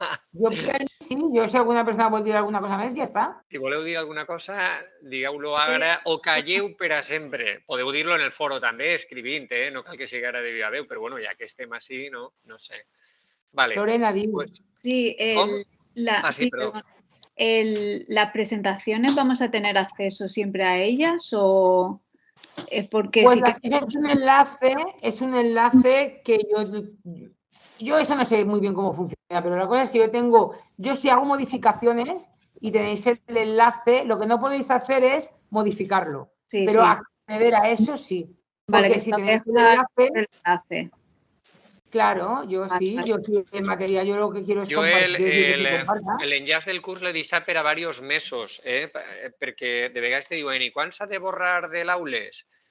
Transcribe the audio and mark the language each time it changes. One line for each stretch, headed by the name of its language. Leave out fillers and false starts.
Catalan: Jo sí, jo si alguna persona vol dir alguna cosa més, ja està. Si voleu dir alguna cosa, digueu-lo ara o calleu per a sempre. Podeu dir-lo en el foro també, escrivint, no cal que sigui ara de viva veu, però bueno, ja que estem així, no sé.
Spanish: Vale.
Catalan: Lorena, diu.
Spanish: Sí, perdón. ¿Las presentaciones vamos a tener acceso siempre a ellas o...? Porque pues sí que... es un enlace que yo eso no sé muy bien cómo funciona, pero la cosa es que yo si hago modificaciones y tenéis el enlace, lo que no podéis hacer es modificarlo, sí, pero sí. acceder a eso sí. Vale, porque que si no tenéis el enlace, claro, yo sí, yo el material, yo lo que quiero es compartir.
Catalan: L'enllaç del curs l'he deixat per a diversos mesos, perquè de vegades te diuen i quan s'ha de borrar de l'aules?